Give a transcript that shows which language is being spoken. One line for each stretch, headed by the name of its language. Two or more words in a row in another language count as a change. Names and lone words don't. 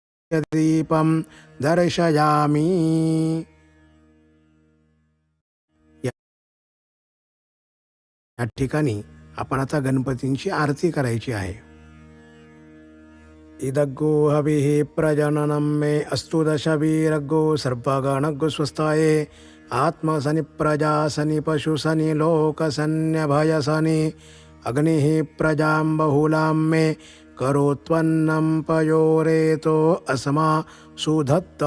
Sanskrit: दीपं दर्शयामि.
Marathi: या ठिकाणी आपण आता गणपतींची आरती करायची आहे.
Sanskrit: इदग्गो हविः प्रजननं मे अस्तु दशवीरग्गो सर्वगणग्गो स्वस्थाये आत्मसनि प्रजासनि पशुसनि लोकसन्यभयसनि अग्निः प्रजां बहुलां मे करोत्वन्नं पयोरेतो अस्मा सुधत्त.